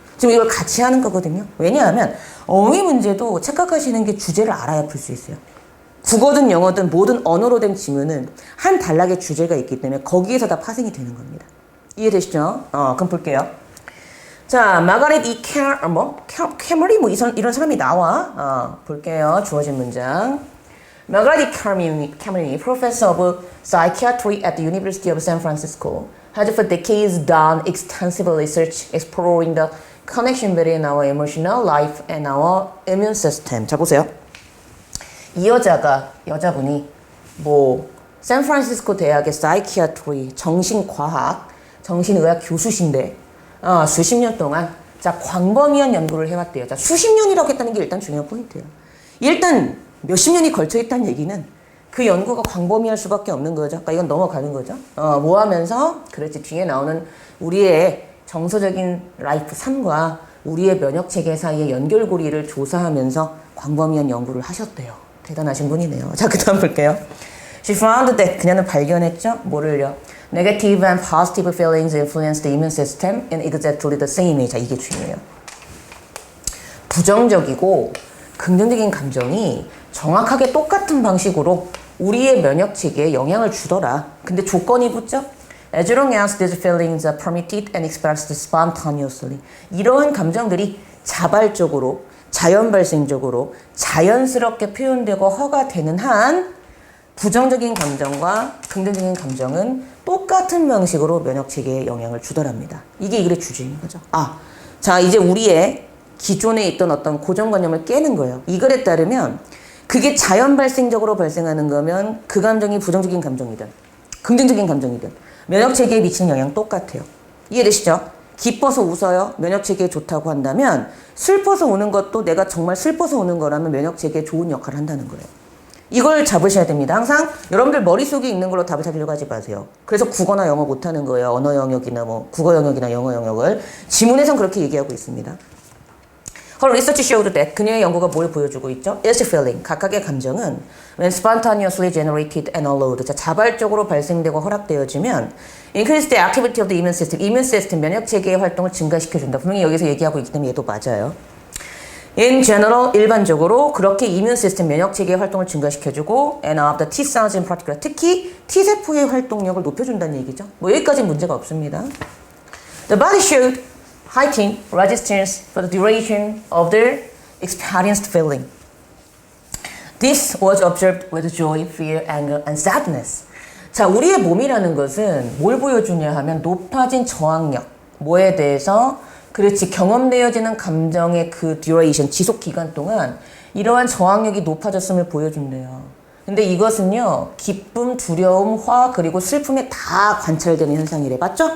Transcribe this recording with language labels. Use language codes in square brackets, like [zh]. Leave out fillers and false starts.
[ko] 지금 이걸 같이 하는 거거든요. 왜냐하면 어휘 문제도 착각하시는 게 주제를 알아야 풀 수 있어요. 국어든 영어든 모든 언어로 된 지문은 한 단락의 주제가 있기 때문에 거기에서 다 파생이 되는 겁니다. 이해되시죠? 그럼 볼게요. 자, 마가렛 이 캐머리 이런 사람이 나와. 볼게요. 주어진 문장. [en] 마가렛 이 캐머리, professor of psychiatry at the University of San Francisco, has for decades done extensive research exploring the connection between our emotional life and our immune system. [ko] 자, 보세요. 이 여자분이 샌프란시스코 대학의 사이키아트리, 정신과학, 정신의학 교수신데, 수십 년 동안, 자, 광범위한 연구를 해왔대요. 자, 수십 년이라고 했다는 게 일단 중요한 포인트예요. 일단, 몇십 년이 걸쳐 있다는 얘기는 그 연구가 광범위할 수밖에 없는 거죠. 그러니까 이건 넘어가는 거죠. 뭐 하면서, 그렇지, 뒤에 나오는 우리의 정서적인 라이프 삶과 우리의 면역체계 사이의 연결고리를 조사하면서 광범위한 연구를 하셨대요. 대단하신 분이네요. 자, 그 다음 볼게요. [en] She found that [ko] 그녀는 발견했죠? 뭐를요? [en] Negative and positive feelings influence the immune system in exactly the same way. [ko] 자, 이게 중요해요. 부정적이고 긍정적인 감정이 정확하게 똑같은 방식으로 우리의 면역체계에 영향을 주더라. 근데 조건이 붙죠? [en] As long as these feelings are permitted and expressed spontaneously. [ko] 이러한 감정들이 자발적으로 자연 발생적으로 자연스럽게 표현되고 허가되는 한 부정적인 감정과 긍정적인 감정은 똑같은 방식으로 면역체계에 영향을 주더랍니다. 이게 이 글의 주제인 거죠. 자, 이제 우리의 기존에 있던 어떤 고정관념을 깨는 거예요. 이 글에 따르면 그게 자연 발생적으로 발생하는 거면 그 감정이 부정적인 감정이든 긍정적인 감정이든 면역체계에 미치는 영향 똑같아요. 이해되시죠? 기뻐서 웃어요. 면역체계에 좋다고 한다면 슬퍼서 우는 것도 내가 정말 슬퍼서 우는 거라면 면역체계에 좋은 역할을 한다는 거예요. 이걸 잡으셔야 됩니다. 항상 여러분들 머릿속에 있는 걸로 답을 찾으려고 하지 마세요. 그래서 국어나 영어 못하는 거예요. 언어 영역이나 국어 영역이나 영어 영역을. 지문에선 그렇게 얘기하고 있습니다. [en] Her research showed that [ko] 그녀의 연구가 뭘 보여주고 있죠? [en] Each feeling, [ko] 각각의 감정은 [en] when spontaneously generated and allowed, [ko] 자발적으로 발생되고 허락되어지면 [en] increase the activity of the immune system, [ko] 면역체계의 활동을 증가시켜준다. 분명히 여기서 얘기하고 있기 때문에 얘도 맞아요. [en] In general, [ko] 일반적으로 그렇게 [en] immune system, [ko] 면역체계의 활동을 증가시켜주고 [en] and of the T cells in particular, [ko] 특히 T세포의 활동력을 높여준다는 얘기죠. 여기까지는 문제가 없습니다. [en] The body showed heightened resistance for the duration of their experienced feeling. This was observed with joy, fear, anger, and sadness. [ko] 자, 우리의 몸이라는 것은 뭘 보여주냐 하면 높아진 저항력, 뭐에 대해서 그렇지 경험되어지는 감정의 그 duration, 지속 기간 동안 이러한 저항력이 높아졌음을 보여준대요. 근데 이것은요, 기쁨, 두려움, 화, 그리고 슬픔에 다 관찰되는 현상이래. 맞죠?